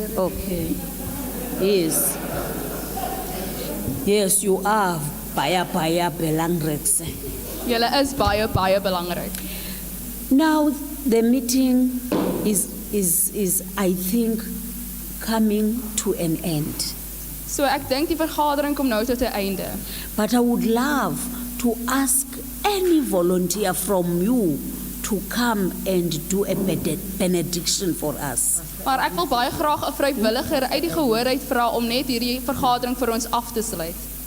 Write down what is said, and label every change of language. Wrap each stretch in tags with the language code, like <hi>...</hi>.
<en>Okay. Yes. Yes, you are</en> <af>baie belangrijk. Julle is baie belangrik.</af> <en>Now the meeting is I think coming to an end.</en> <af>So ek dink die vergadering kom nou tot 'n einde.</af> <en>But I would love to ask any volunteer from you to come and do a benediction for us.</en> <af>Maar ek wil baie graag 'n vrywilliger uit die gehoor uit vra om net hierdie vergadering vir ons af te sluit.</af>